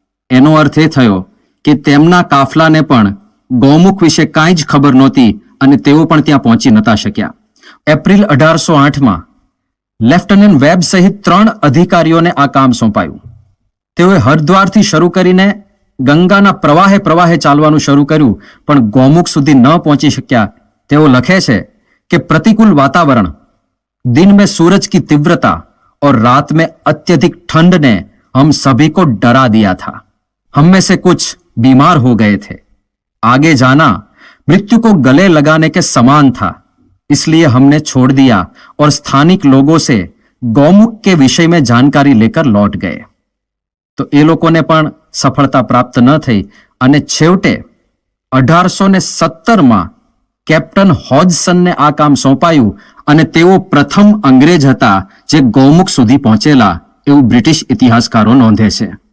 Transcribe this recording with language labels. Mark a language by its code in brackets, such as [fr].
[gu] એનો અર્થ એ થયો કે તેમના કાફલાને પણ ગૌમુખ વિશે કાંઈ જ ખબર નહોતી અને તેઓ પણ ત્યાં પહોંચી નતા શક્યા. એપ્રિલ 1808માં લેફ્ટનન્ટ વેબ સહિત 3 અધિકારીઓને આ કામ સોંપાયું. તેઓએ હરદ્વારથી શરૂ કરીને ગંગાના પ્રવાહે ચાલવાનું શરૂ કર્યું, પણ ગૌમુખ સુધી ન પહોંચી શક્યા. તેઓ લખે છે કે [hi] प्रतिकूल वातावरण, दिन में सूरज की तीव्रता और रात में अत्यधिक ठंड ने हम सभी को डरा दिया था. हम में से कुछ बीमार हो गए थे. आगे जाना मृत्यु को गले लगाने के समान था, इसलिए हमने छोड़ दिया और स्थानिक लोगों से गौमुख के विषय में जानकारी लेकर लौट गए. [gu] તો એ લોકોને પણ સફળતા પ્રાપ્ત ન થઈ અને છેવટે 1817માં કેપ્ટન હોજસનને આ કામ સોંપાયું અને તેઓ પ્રથમ અંગ્રેજ હતા જે ગૌમુખ સુધી પહોંચેલા એવું બ્રિટિશ ઇતિહાસકારો નોંધે છે.